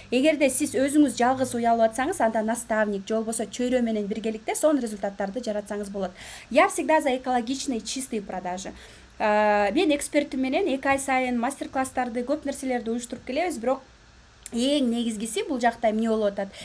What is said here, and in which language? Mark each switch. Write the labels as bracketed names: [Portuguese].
[Kyrgyz] Эгерде сиз өзүңүз жалгыз уялып атсаңыз, анда наставник же болбосо чөйрө менен биргеликте сонун результаттарды жаратсаңыз болот. [Russian] Я всегда за экологичные, чистые продажи. [Kyrgyz] Мен экспертим менен 2 ай сайын мастер-класстарды, көп нерселерди уюштуруп келебиз, бирок эң негизгиси бул жакта эмне болуп атат?